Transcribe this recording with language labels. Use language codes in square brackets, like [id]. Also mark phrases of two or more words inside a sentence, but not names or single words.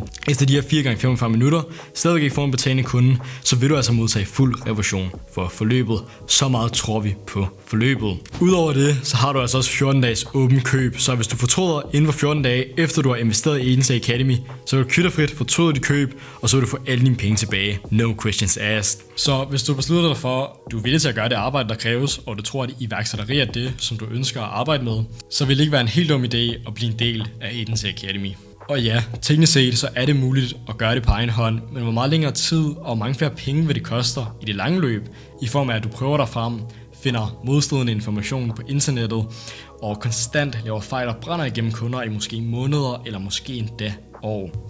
[da] Efter de her 4x45 minutter stadig ikke får en betalende kunde, så vil du altså modtage fuld revision for forløbet. Så meget tror vi på forløbet. Udover det, så har du altså også 14 dages åben køb, så hvis du fortryder inden for 14 dage, efter du har investeret i Agency Academy, så vil du kvitterfrit fortryde dit køb, og så vil du få alle dine penge tilbage. [en] No questions asked. [da] Så hvis du beslutter dig for, at du er villig til at gøre det arbejde, der kræves, og du tror, at iværksætteri er det, som du ønsker at arbejde med, så vil det ikke være en helt dum idé at blive en del af Agency Academy. Og ja, teknisk set så er det muligt at gøre det på egen hånd, men hvor meget længere tid og mange flere penge vil det koster i det lange løb, i form af at du prøver dig frem, finder modstridende information på internettet, og konstant laver fejl og brænder igennem kunder i måske måneder eller måske endda år.